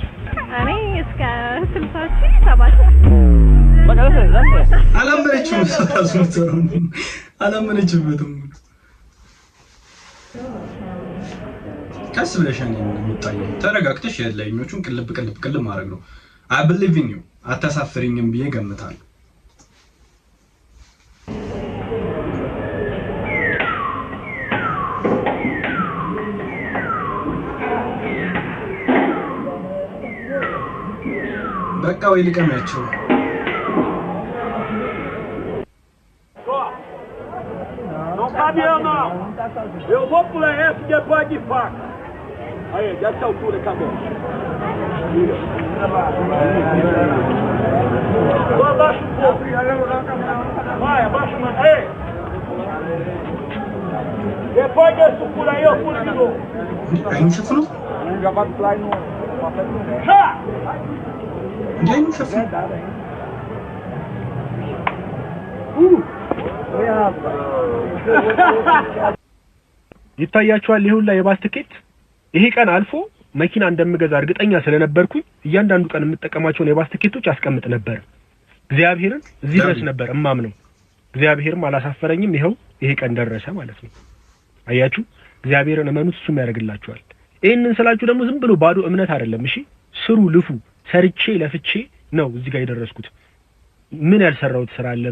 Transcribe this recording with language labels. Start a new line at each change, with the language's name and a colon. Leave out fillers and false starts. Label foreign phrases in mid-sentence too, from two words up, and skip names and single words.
Amharic: እኔ እስከ 60 ሺህ 70 ሺህ አላመረችም። ሰራሱ ምትሰራው አላመነችበትም። ቀስ ብለሽ ነው የምታየው። ተረጋግተሽ የላይኞቹን ቅልብ ማድረግ ነው።
English: I believe in you
Amharic: አታሳፍሪኝም ብዬ ገምታለሁ። በቃ ወይ ልቀሚያቸው።
Portuguese: Não caminhão não. Eu vou por esse depois de faca. Aí, dessa altura acabou. Só abaixa um pouco. Vai, abaixa mais. Aí. Depois desse pulo aí, eu pulo de novo. Aí não chefou não? Já vai pular no... Já! E aí não chefou?
Amharic: ይታያችኋል ይሁላ የባስ ትኬት ይሄ ቀን አልፎ መኪና እንደምገዛ እርግጠኛ ስለነበርኩኝ እያንዳንዱ ቀን የምጠቀማቸውን የባስ ትኬቶች አስቀምጥ ነበር። እግዚአብሔርን እዚህ ድረስ ነበር እማምነው። እግዚአብሔርም አላሳፈረኝም። ይሄው ይሄ ቀን ደረሰ ማለት ነው። አያችሁ እግዚአብሔርን እመኑት፣ እሱም ያደርግላችኋል። ይሄንን ስላችሁ ደግሞ ዝም ብሎ ባዶ እምነት አይደለም። እሺ ስሩ፣ ልፉ። ሰርቼ ለፍቼ ነው እዚህ ጋር የደረስኩት። ምን ያልሰራሁት ስራ አለ?